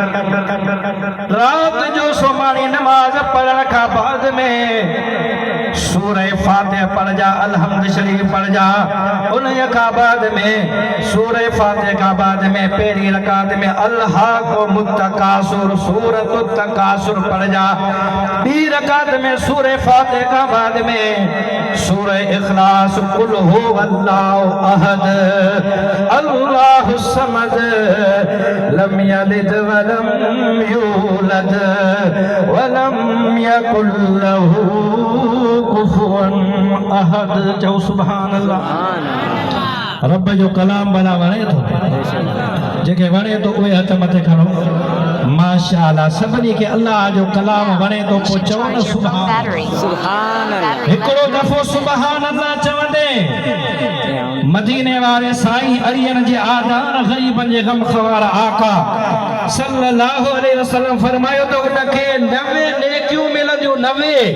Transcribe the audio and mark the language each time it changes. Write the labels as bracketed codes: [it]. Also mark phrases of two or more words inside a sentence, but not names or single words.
[sd] रात जो सुम्हणी नमाज़ पढ़ण खां बाद में सूरह फातिहा पढ़ जा अलहम्द शरीफ पढ़ जा उन खां बाद में सूरह फातिहा खां बाद में पहिरीं रकात में [ar] ألهاكم التكاثر [sd] सूरत तकासुर पढ़ जा ॿी रकात में सूरह फातिहा खां बाद में सूरह इखलास [ar] قل هو الله أحد الله الصمد لم يلد ولم يولد ولم يكن له كفوا أحد [sd] चओ [ar] سبحان الله [sd] रब जो कलाम भला वणे थो जेके वणे तो उहे हथ मथे खणो माशाअल्लाह सभिनी खे अल्लाह जो कलाम वणे तो पोइ चओ न [ar] سبحان الله [sd] हिकिड़ो दफ़ो [ar] سبحان الله [sd] चवंदे मदीने वारे साईं अरियन जे आधार ग़रीबन जे गम ख़वार आका [ar] صلى الله عليه وسلم [sd] फरमायो तो उनखे 90 नेकियूं मिलंदियूं 90